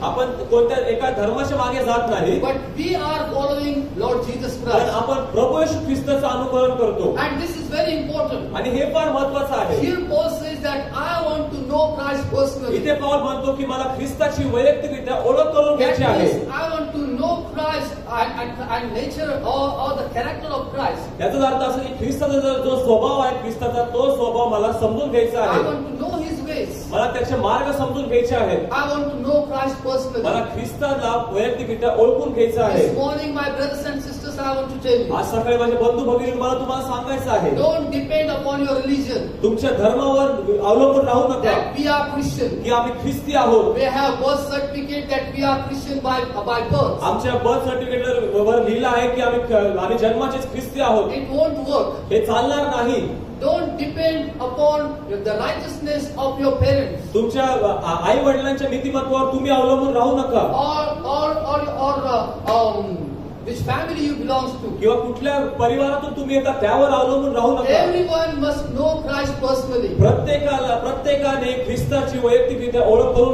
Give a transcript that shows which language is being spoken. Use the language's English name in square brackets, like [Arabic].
[Marathi] आपण कोणत्या एका धर्माच्या मागे जात नाही. [English] But we are following Lord Jesus [Marathi] पण [English] Christ. [Marathi] आपण प्रभू येशू ख्रिस्ताचं अनुकरण करतो. [English] And this is very important. [Marathi] आणि हे फार महत्वाचं आहे. [English] Here Paul says that I want to know Christ personally. [Marathi] इथे पाऊल म्हणतो की मला ख्रिस्ताची वैयक्तिक वैयक्तिकरित्या ओळख करून [English] That [Marathi] घ्यायची आहे. [English] means I want to know Christ and nature or the character of Christ. [Marathi] याचा अर्थ असा की ख्रिस्ताचा जो स्वभाव आहे ख्रिस्ताचा तो स्वभाव मला समजून घ्यायचा [English] I [Marathi] आहे. [English] want to know His ways. [Marathi] मला त्याचे मार्ग समजून घ्यायचे आहेत. [English] I want to know Christ personally. [Marathi] मला ख्रिस्ताला वैयक्तिकरित्या ओळखून घ्यायचं आहे. [English] This morning, my brothers and sisters, I want to tell you. [Marathi] आज सकाळी माझे बंधू भगिनी मला तुम्हाला सांगायचं आहे, [English] Don't depend upon your religion. [Marathi] तुमच्या धर्मावर अवलंबून राहू नका [English] That we are Christian. [Marathi] की आम्ही ख्रिस्ती आहोत. [English] We have birth certificate that we are Christian by birth. [Marathi] आमच्या बर्थ सर्टिफिकेट वर लिहिलं आहे की आम्ही जन्माचेच ख्रिस्ती आहोत. [English] It won't work. [Marathi] हे चालणार नाही. [English] Don't depend upon the righteousness of your parents [Marathi] तुमच्या आई वडिलांच्या नीतिमत्वावर तुम्ही अवलंबून राहू नका [English] or which family you belong to. [Marathi] किंवा कुठल्या परिवारातून तुम्ही येता त्यावर अवलंबून राहू नका. [English] Everyone must know Christ personally. [Marathi] प्रत्येकाने ख्रिस्ताची वैयक्तिकरित्या ओळख करून